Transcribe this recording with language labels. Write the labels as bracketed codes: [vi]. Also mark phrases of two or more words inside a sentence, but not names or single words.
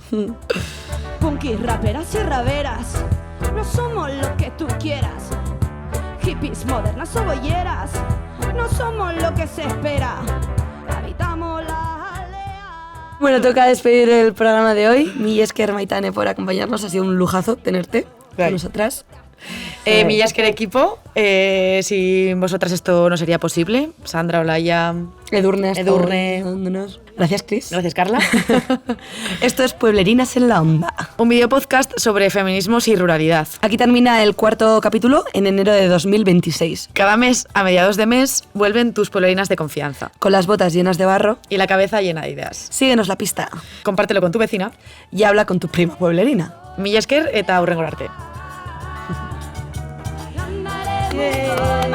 [es] Punkis, raperas y raveras, no somos lo que tú quieras. Hippies, modernas o bolleras, no somos lo que se espera. Habitamos las aldeas. Bueno, toca despedir el programa de hoy. [eu] Mil esker, Maitane, [es] por acompañarnos. Ha sido un lujazo tenerte con nosotras. [eu] Mila esker [es] equipo, sin vosotras esto no sería posible. Sandra, Olaya, Edurne. Gracias, Cris. Gracias, Carla. Esto es Pueblerinas en la Onda, un videopodcast sobre feminismos y ruralidad. Aquí termina el 4º capítulo en enero de 2026. Cada mes, a mediados de mes, vuelven tus pueblerinas de confianza, con las botas llenas de barro y la cabeza llena de ideas. Síguenos la pista. Compártelo con tu vecina y habla con tu prima pueblerina. [eu] Mila esker eta hurrengora arte. Yeah.